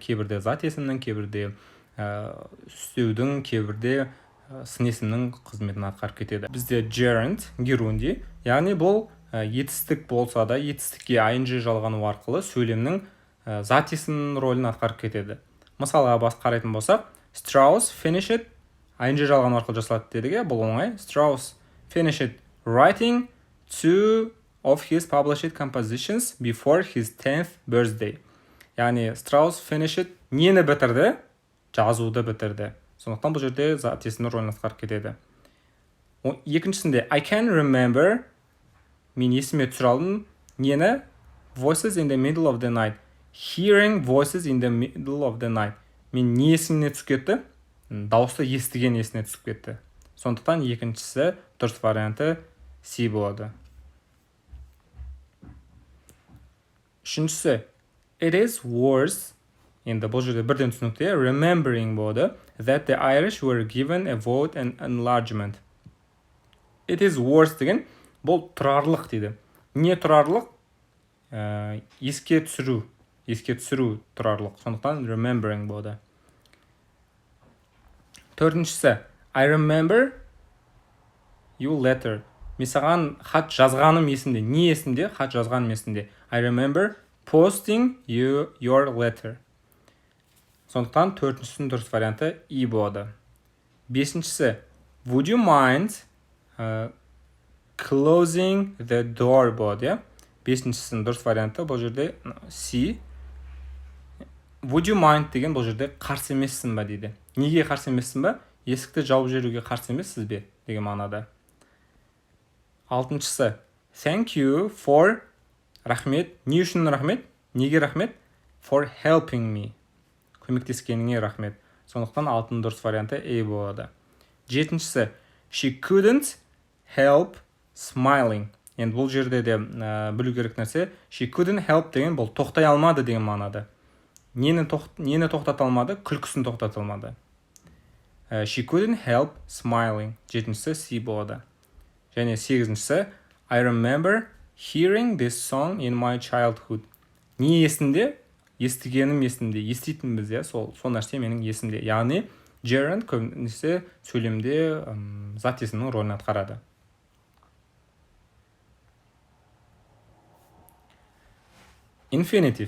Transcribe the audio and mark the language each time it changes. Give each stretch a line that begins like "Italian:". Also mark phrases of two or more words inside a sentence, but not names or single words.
Kazakh: Кейбірде зат есімнің, кейбірде үстеудің, кейбірде сын есімнің қызметін атқарып кетеді. Бізде gerund, герунди, яғни бұл етістік болса да, етістікке ing жалғану арқылы сөйлемнің зат есімнің рөлін атқарып кетеді. Мысалға қарайтын болсақ,
English: Strauss finished ing
Kazakh: жалғану арқылы жасалады дедік. Бұл оңай.
English: Strauss finished writing 2 of his published compositions before his 10th birthday.
Kazakh: Яғни
English: Strauss finished
Kazakh: нені бітірді? Жазуды бітірді. Сондықтан бұл жерде зат есімнің рөлін атқарып кетеді. Екіншісінде
English: I can remember,
Kazakh: мен есіме түсіре алдым нені?
English: Voices in the middle of the night. Hearing voices in the middle of the night.
Kazakh: Мен не есіміне түсіп кетті? Дауысты естіген есіне түсіп кетті. Сондықтан екіншісі дұрыс варианты C болады. Үшіншісі
English: It is worse,
Kazakh: енді бұл жерде бірден түсінікті, remembering болады,
English: that the Irish were given a vote and enlargement. It is worse
Kazakh: деген бұл тұрарлық дейді. Не тұрарлық? Еске түсіру тұрарлық. Сондықтан remembering болады. Төртіншісі
English: I remember you letter.
Kazakh: Мен саған хат жазғаным есімде. Не есімде? Хат жазғаным есімде.
English: I remember posting you your letter.
Kazakh: Сондықтан төртіншісінің дұрыс варианты E болады. Бесіншісі
English: Would you mind closing the door
Kazakh: болады. Бесіншісінің дұрыс варианты бұл жерде C.
English: Would you mind
Kazakh: деген бұл жерде қарсы емессің ба дейді. Неге қарсы емессің ба? Есікті жауып жіберуге қарсы емессіз бе деген мағынада. Алтыншысы
English: Thank you for
Kazakh: рахмет. Не үшін рахмет? Неге рахмет?
English: For helping me.
Kazakh: Көмектескеніңе рахмет. Сондықтан алтының дұрыс варианты A болады. Жетіншісі
English: She couldn't help smiling.
Kazakh: Енді бұл жерде де білу керек нәрсе
English: She couldn't help
Kazakh: деген бұл тоқтай алмады деген мағынада. Нені тоқтата алмады? Күлкісін тоқтата алмады.
English: She couldn't help smiling.
Kazakh: Жетіншісі C болады. Және сегізіншісі
English: I remember hearing this song in my childhood.
Kazakh: Не есімде? Естігенім есімде. Еститінбіз, сол нәрсе менің есімде. Яғни gerund көбінесе сөйлемде зат есімнің рөлін атқарады. Infinitive.